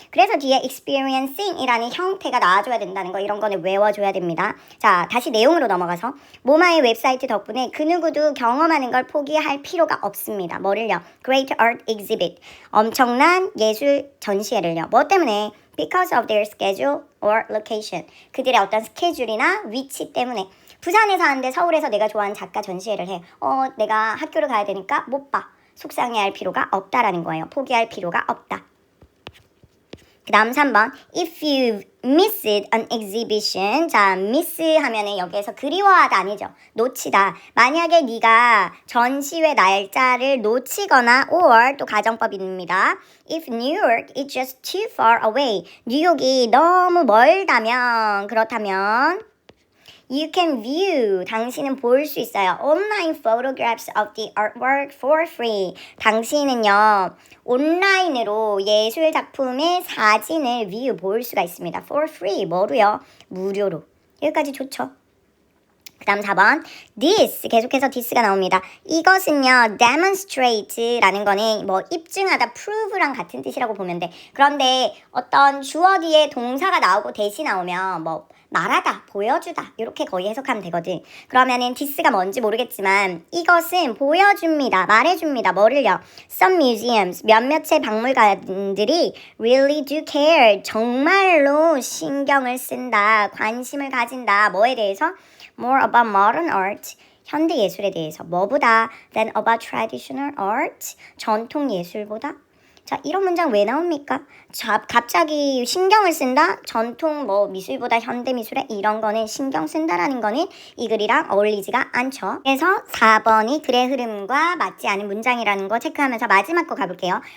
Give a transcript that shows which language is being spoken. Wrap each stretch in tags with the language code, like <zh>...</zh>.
<ko>그래서 뒤에 experiencing 이라는 형태가 나와줘야 된다는 거 이런 거는 외워줘야 됩니다. 자, 다시 내용으로 넘어가서 모마의 웹사이트 덕분에 그 누구도 경험하는 걸 포기할 필요가 없습니다. 뭐를요?</ko> <en>Great Art Exhibit.</en> <ko>엄청난 예술 전시회를요. 뭐 때문에?</ko> <en>Because of their schedule or location.</en> <ko>그들의 어떤 스케줄이나 위치 때문에. 부산에서 하는데 서울에서 내가 좋아하는 작가 전시회를 해. 내가 학교를 가야 되니까 못 봐. 속상해할 필요가 없다라는 거예요. 포기할 필요가 없다. 그 다음 3번.</ko> <en>If you missed an exhibition.</en> <ko>자, miss 하면은 여기에서 그리워하다 아니죠. 놓치다. 만약에 네가 전시회 날짜를 놓치거나 or 또 가정법입니다.</ko> <en>If New York is just too far away.</en> <ko>뉴욕이 너무 멀다면 그렇다면</ko> <en>You can view.</en> <ko>당신은 볼 수 있어요.</ko> <en>Online photographs of the artwork for free.</en> <ko>당신은요. 온라인으로 예술 작품의 사진을 view 볼 수가 있습니다.</ko> <en>For free.</en> <ko>뭐로요? 무료로. 여기까지 좋죠. 그 다음 4번. This. 계속해서 this가 나옵니다. 이것은요. demonstrate라는 거는 뭐 입증하다, prove랑 같은 뜻이라고 보면 돼. 그런데 어떤 주어 뒤에 동사가 나오고 대시 나오면 뭐 말하다, 보여주다 이렇게 거의 해석하면 되거든. 그러면은 this가 뭔지 모르겠지만 이것은 보여줍니다. 말해줍니다. 뭐를요?</ko> <en>Some museums,</en> <ko>몇몇의 박물관들이</ko> <en>really do care.</en> <ko>정말로 신경을 쓴다. 관심을 가진다. 뭐에 대해서?</ko> <en>More about modern art.</en> <ko>현대 예술에 대해서. 뭐보다?</ko> <en>Than about traditional art.</en> <ko>전통 예술보다. 자, 이런 문장 왜 나옵니까? 자, 갑자기 신경을 쓴다? 전통 뭐 미술보다 현대 미술에 이런 거는 신경 쓴다라는 거는 이 글이랑 어울리지가 않죠. 그래서 4번이 글의 흐름과 맞지 않은 문장이라는 거 체크하면서 마지막 거 가볼게요.</ko>